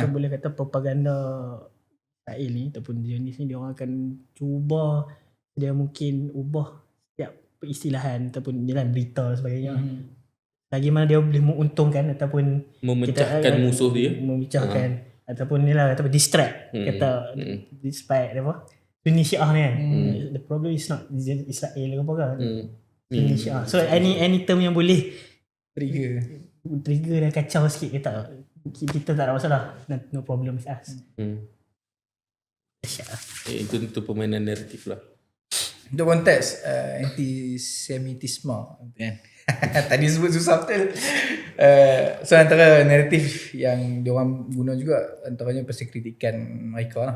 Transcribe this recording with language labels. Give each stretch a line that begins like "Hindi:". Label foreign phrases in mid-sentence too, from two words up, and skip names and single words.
Malay: So boleh kata propaganda Israel ni ataupun Zionis ni dia orang akan cuba dia mungkin ubah setiap peristilahan ataupun jalan berita dan sebagainya. Lagi mana dia boleh menguntungkan ataupun memecahkan musuh dia, memecahkan ataupun ni lah ataupun distract kata despite apa Sunni Syiah ni kan.
English: The problem is not Israel
Malay: ke apa kan.
English: Sunni Syiah. So any term
Malay: yang boleh trigger dan kacau sikit kita tak ada masalah.
English: No problem with us.
Malay: Itu permainan naratif lah. Untuk konteks antisemitisme kan. Tadi sebut susah betul. So antara naratif yang diorang guna juga antaranya pasal kritikan mereka lah.